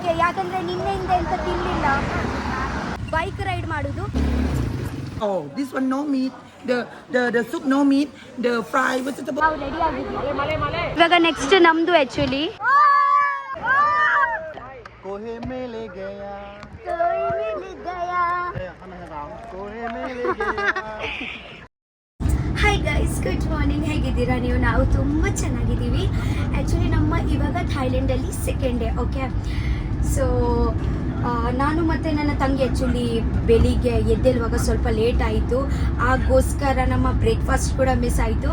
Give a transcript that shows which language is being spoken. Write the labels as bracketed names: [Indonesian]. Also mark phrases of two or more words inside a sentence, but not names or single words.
[Kannada] ಯಾಕಂದ್ರೆ ನಿನ್ನೆಯಿಂದ ಎಂತ ತಿನ್ಲಿಲ್ಲ. [English] bike ride [Kannada] ಮಾಡುದು. [English] Oh, this one no meat. The soup no meat. The fry vegetable. [Kannada] ನಾವು ರೆಡಿ ಆಗಿದ್ದೀವಿ. ಇವಾಗ ನೆಕ್ಸ್ಟ್ ನಮ್ದು ಆಕ್ಚುಲಿ. [Hindi] कोहे में ले गया कोहे में ले गया. [English] Hi guys, good morning. [Kannada] ಹೇಗಿದ್ದೀರಾ ನೀವು? ನಾವು ತುಂಬ ಚೆನ್ನಾಗಿದ್ದೀವಿ. ಆ್ಯಕ್ಚುಲಿ ನಮ್ಮ ಇವಾಗ ಥೈಲ್ಯಾಂಡಲ್ಲಿ [English] second day. Okay, so [Kannada] ನಾನು ಮತ್ತು ನನ್ನ ತಂಗಿ ಆ್ಯಕ್ಚುಲಿ ಬೆಳಿಗ್ಗೆ ಎದ್ದೇಳುವಾಗ ಸ್ವಲ್ಪ ಲೇಟ್ ಆಯಿತು. ಆಗೋಸ್ಕರ ನಮ್ಮ ಬ್ರೇಕ್ಫಾಸ್ಟ್ ಕೂಡ ಮಿಸ್ ಆಯಿತು.